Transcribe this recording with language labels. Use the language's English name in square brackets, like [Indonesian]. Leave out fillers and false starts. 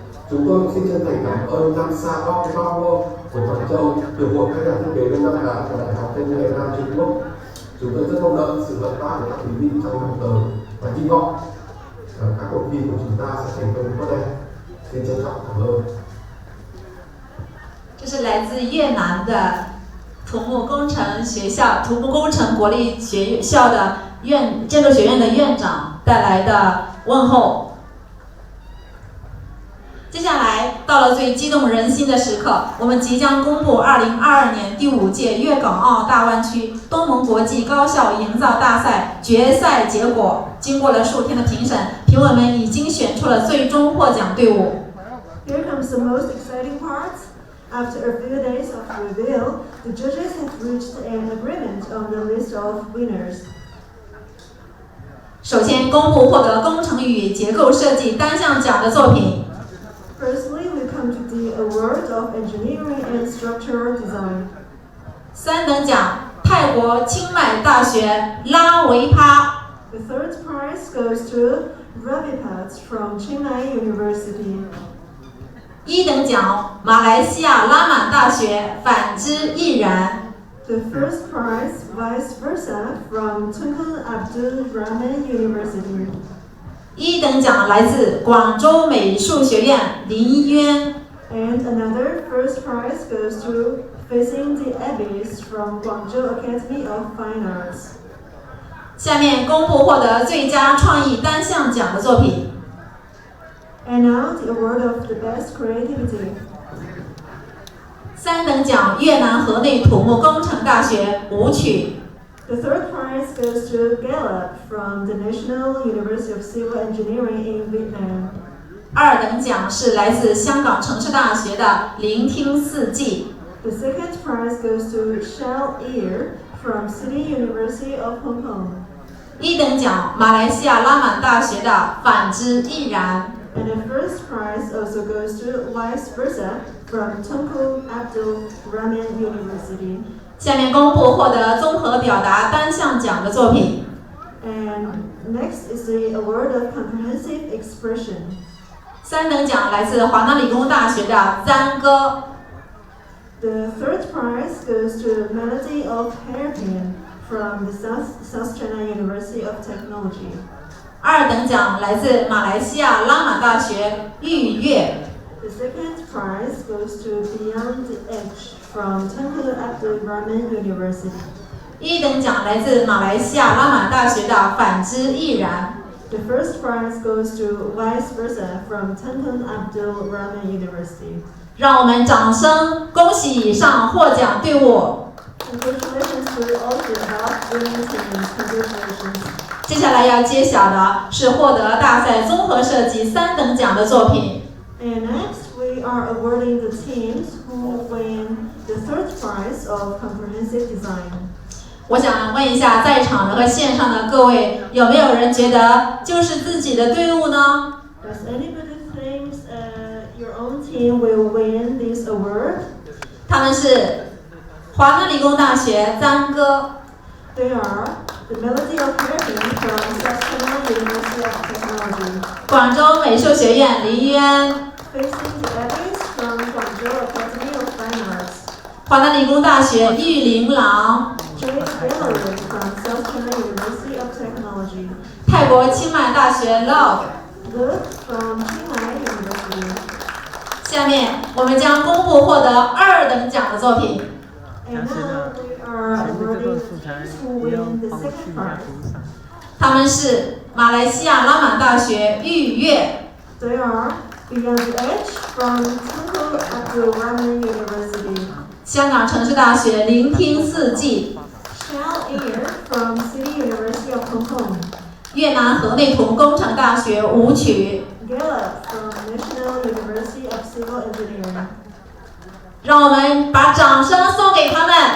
[Vietnamese] Chúng tôi xin chân thành cảm ơn Nansha Power của Quảng Châu, Hiệp hội các nhà thiết kế Đông Nam Á của Đại học Công nghệ Nam Trung Quốc. Chúng tôi rất mong đợi sự hợp tác của các quý vị trong năm tới và hy vọng các cuộc thi của chúng ta sẽ thành công tốt đẹp. Xin trân trọng cảm ơn. [Chinese] 这是来自越南的土木工程学校、土木工程国立学校的建筑学院的院长带来的问候。接下来到了最激动人心的时刻，我们即将公布2022年第5届粤港澳大湾区东盟国际高校营造大赛决赛结果。经过了数天的评审，评委们已经选出了最终获奖队伍。 [English] Here comes the most exciting part. After a few days of reveal, the judges have reached an agreement on the list of winners. [Chinese] 首先公布获得工程与结构设计单项奖的作品。 [English] Firstly, we come to the award of engineering and structural design. [Chinese] 3等奖，泰国清迈大学拉维帕。 [English] The third prize goes to Ravipat from Chiang Mai University. [Chinese] 1等奖，马来西亚拉满大学反之亦然。 [English] The first prize, vice versa, from Tunku Abdul Rahman University. [Chinese] 1等奖来自广州美术学院林渊。 [English] And another first prize goes to Facing the Abyss from Guangzhou Academy of Fine Arts. [Chinese] 下面公布获得最佳创意单项奖的作品。 [English] And now the award of the best creativity. [Chinese] 3等奖，越南河内土木工程大学舞曲。 [English] The third prize goes to Gallup from the National University of Civil Engineering in Vietnam. [Chinese] 2等奖是来自香港城市大学的聆听四季。 [English] The second prize goes to Shao Ear from City University of Hong Kong. [Chinese] 1等奖，马来西亚拉满大学的反之亦然。 [English] And the first prize also goes to vice versa from Tunku Abdul Rahman University. [Chinese] 下面公布获得综合表达单项奖的作品。 [English] And next is the award of comprehensive expression. [Chinese] 3等奖来自华南理工大学的簪歌。 [English] The third prize goes to Melody of Hairpin from the South China University of Technology. [Chinese] 2等奖来自马来西亚拉满大学玉乐。 [English] The second prize goes to Beyond the Edge from Tunku Abdul Rahman University. [Chinese] 1等奖来自马来西亚拉满大学的反之亦然。 [English] The first prize goes to vice versa from Tunku Abdul Rahman University. [Chinese] 让我们掌声恭喜以上获奖队伍。 [English] Congratulations to all the above-winning teams. Congratulations. [Chinese] 接下来要揭晓的是获得大赛综合设计3等奖的作品。 [English] And next, we are awarding the teams who win the third prize of comprehensive design. [Chinese] 我想问一下在场的和线上的各位，有没有人觉得就是自己的队伍呢？ [English] Does anybody think your own team will win this award? [Chinese] 他们是华南理工大学簪歌。 [English] They are the Melody of Hairpin from South China University of Technology. [Chinese] 广州美术学院林渊。 [English] Facing the Abyss from Guangzhou Academy of Fine Arts. [Chinese] 华南理工大学玉林郎。 [English] Jade Gallery from South China University of Technology. [Chinese] 泰国清迈大学 Love。 [English] Luke from Chiang Mai University. [Chinese] 下面我们将公布获得2等奖的作品。 [English] And now we are awarding teams who win the second prize. [Chinese] 他们是马来西亚拉满大学玉乐。 [English] They are Beyond the Edge from Tunku Abdul Rahman University. [Chinese] 香港城市大学聆听四季。 [English] Shao Ear from City University of Hong Kong. [Chinese] 越南河内土木工程大学舞曲。 [English] Gallup from National University of Civil Engineering. [Chinese] 让我们把掌声送给他们。